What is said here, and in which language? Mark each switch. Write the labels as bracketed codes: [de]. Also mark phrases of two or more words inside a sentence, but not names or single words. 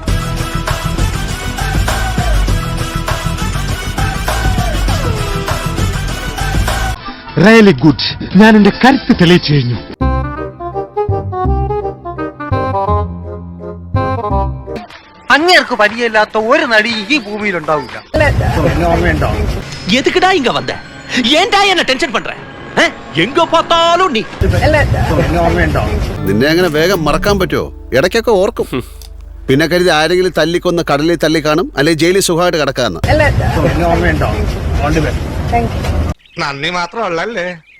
[en] really good. [ml] ഞാൻ എന്റെ കരുത്ത് തെളിയിച്ചു കഴിഞ്ഞു. അങ്ങേർക്ക് പരിചയമില്ലാത്ത ഒരു നടി ഈ ഭൂമിയിൽ ഉണ്ടാവില്ല. [ta] எதுக்குடா இங்க வந்த? ஏன்டா என்ன டென்ஷன் பண்ற? எங்க பார்த்தாலும் நீ. [ml] നിന്നെ അങ്ങനെ വേഗം മറക്കാൻ പറ്റുമോ? ഇടയ്ക്കൊക്കെ ഓർക്കും. പിന്നെ കരുതി ആരെങ്കിലും തല്ലിക്കൊന്ന് കടലിൽ തല്ലി കാണും, അല്ലെങ്കിൽ ജയിലിൽ സുഖമായിട്ട് കിടക്കാന്ന്. നന്ദി മാത്രമല്ലേ.